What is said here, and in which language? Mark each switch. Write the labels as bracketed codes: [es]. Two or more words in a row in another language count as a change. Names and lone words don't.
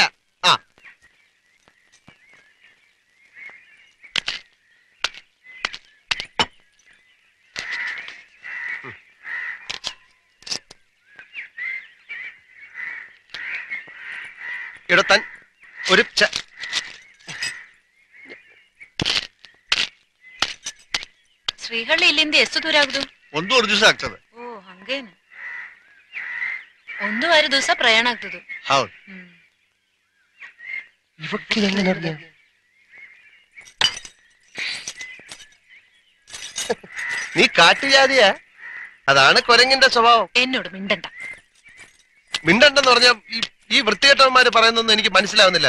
[ml] ആ ഇടത്തൻ ഒരു [kn] ಶ್ರೀಹಳ್ಳಿ ಇಲ್ಲಿಂದ ಎಷ್ಟು ದೂರ ಆಗುದು? ಒಂದೂವರೆ ದಿವಸ ಆಗ್ತದೆ. ಓ ಹಂಗೇನು, ಒಂದೂವರೆ ದಿವಸ ಪ್ರಯಾಣ ಆಗ್ತದೆ. ಹೌದು. [ml] ഇവക്ക് എങ്ങനെ അറിയാം? നീ കാട്ടുജാതിയാ? അതാണ് കുരങ്ങിന്റെ സ്വഭാവം. എന്നോട് മിണ്ടണ്ട. മിണ്ടണ്ടെന്ന് പറഞ്ഞ ഈ വൃത്തികെട്ടവന്മാര് പറയുന്നൊന്നും എനിക്ക് മനസ്സിലാവുന്നില്ല.